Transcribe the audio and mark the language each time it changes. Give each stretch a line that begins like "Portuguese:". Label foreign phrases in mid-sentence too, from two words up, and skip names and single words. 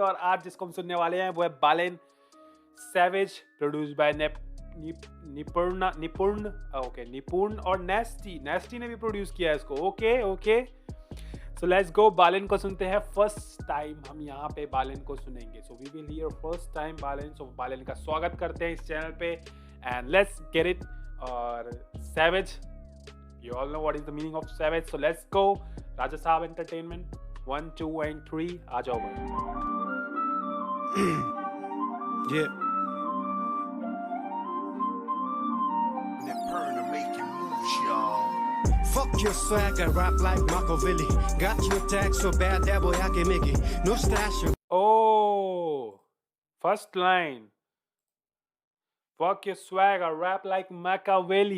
Hindi: और आज जिसको हम सुनने वाले हैं वो है बालेन सैवेज,
English: produce by
Hindi: निपुण और नेस्टी। नेस्टी ने भी प्रोड्यूस किया है इसको।
English: okay okay, so let's go.
Hindi: बालेन को सुनते हैं।
English: first time
Hindi: हम यहाँ पे बालेन को सुनेंगे,
English: so we will hear first time Balen.
Hindi: सो बालेन का स्वागत करते हैं इस चैनल पे,
English: and let's get it.
Hindi: और सैवेज,
English: you all know what is the meaning of savage, so let's go. Raja Saab Entertainment, 1 2 and 3,
Hindi: आ जाओ भाई।
English: Yeah. Fuck your swag, I rap like Machiavelli. Got your tag so bad that boy I can make it. No stash. Oh, first line, fuck your swag, I rap like Machiavelli.